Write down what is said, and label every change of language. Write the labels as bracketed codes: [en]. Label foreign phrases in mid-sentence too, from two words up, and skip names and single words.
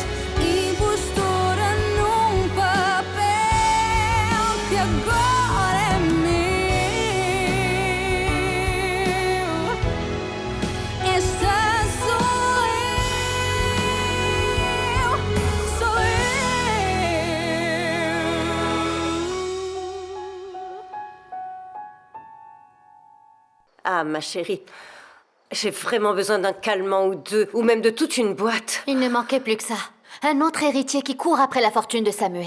[pt] Impostora num papel que agora é meu. Esta sou eu, sou eu. [fr] Ah, ma chérie, j'ai vraiment besoin d'un calmant ou deux, ou même de toute une boîte. Il ne manquait plus que ça. Un autre héritier qui court après la fortune de Samuel.